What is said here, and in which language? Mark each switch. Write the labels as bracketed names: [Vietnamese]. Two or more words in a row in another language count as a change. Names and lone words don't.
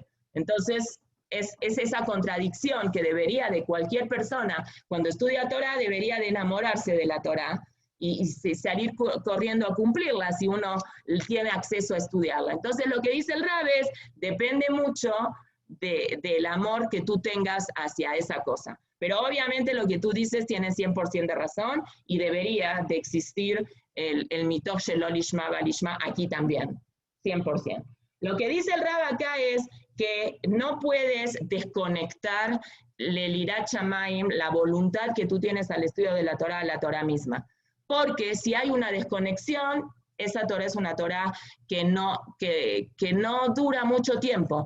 [Spanish] Entonces, es esa contradicción que debería de cualquier persona, cuando estudia Torah, debería de enamorarse de la Torah y salir corriendo a cumplirla si uno tiene acceso a estudiarla. Entonces, lo que dice el Rab es, depende mucho del amor que tú tengas hacia esa cosa. Pero obviamente lo que tú dices tiene 100% de razón y debería de existir el [Hebrew] מתוך שלא לשמה בא לשמה [Spanish] aquí también, 100%. Lo que dice el Rab acá es que no puedes desconectar el [Hebrew] יראת שמים, [Spanish] la voluntad que tú tienes al estudio de la Torah, a la Torah misma. Porque si hay una desconexión, esa Torah es una Torah que no dura mucho tiempo.